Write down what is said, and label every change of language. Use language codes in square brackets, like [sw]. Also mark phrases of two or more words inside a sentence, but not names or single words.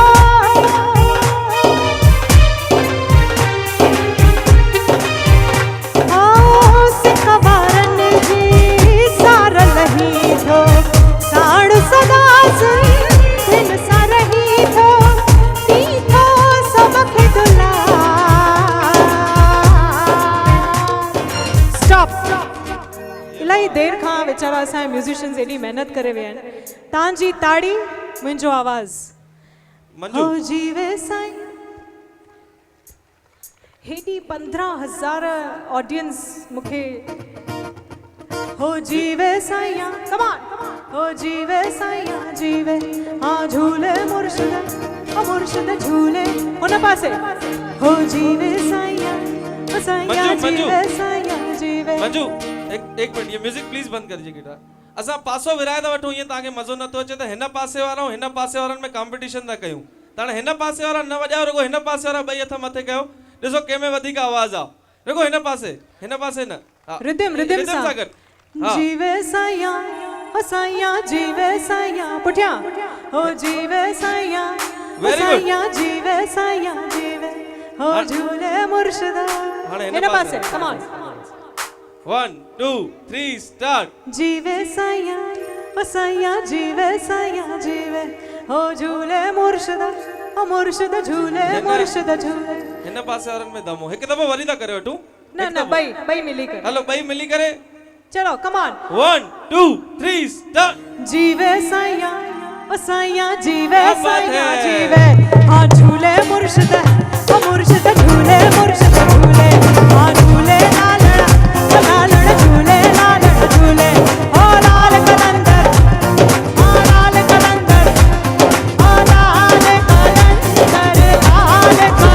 [sd] ओ सिकवारन जी सार लही थो साण सदा सिंधिन सा रही थो ती थो सबखे दुलार स्टॉप इलाही देर खां वीचारा असांजा म्यूज़िशियन्स एॾी महिनत करे विया आहिनि तव्हांजी ताड़ी मुंहिंजो आवाज़ मंजू हो जीवे साईं हेॾी 15,000 ऑडियंस मूंखे हो जीवे साईं [en] come on [sd] हो जीवे साईं जीवे हाँ झूले मुर्शिद झूले हुन पासे हो जीवे साईं साईं जीवे साईं जीवे मंजू [hi] एक मिनट ये म्यूजिक प्लीज बंद कर दीजिए [sd] गिटार असा पासो विराए था वठो ये ताके मजो न तो अचे तो हिन पासे वारा हिन पासे वारन में कंपटीशन था कयूं ताणे हिन पासे वारा न वजाओ रुगो हिन पासे वारा बई हथ मथे कयो ॾिसो कंहिंमें वधीक आवाज़ आ रुगो हिन पासे न रिदम सागर हाँ जीवे सैया ओ सैया जीवे सैया पुठिया ओ जीवे सैया [en] Very good. [sd] सैया जीवे सैया जीवे ओ झूले मुर्शिदा हिन पासे [en] come on [sd] 1 2 3 स्टार्ट जीवे सैया ओ सैया जीवे सैया जीवे ओ झूले मुर्शिदा ओ मुर्शिद झूले मुर्शिद झूले हिन पासे वारनि में दमो हिकु दफ़ो वरी था करे वठूं ना बई मिली कर हलो ॿई मिली करे [en] चलो come on [sd] 1 2 3 स्टार्ट जीवे सैया ओ सैया जीवे [hi] क्या बात [sd] सैया [hi] है? [sd] जीवे हाँ झूले मुर्शिद ओ मुर्शिद झूले मुर्शिद झूले हाँ झूले लालड़ा झूले लालड़ा झूले ओ लाल कलंदर ओ लाल कलंदर ओ लाल कलंदर लाल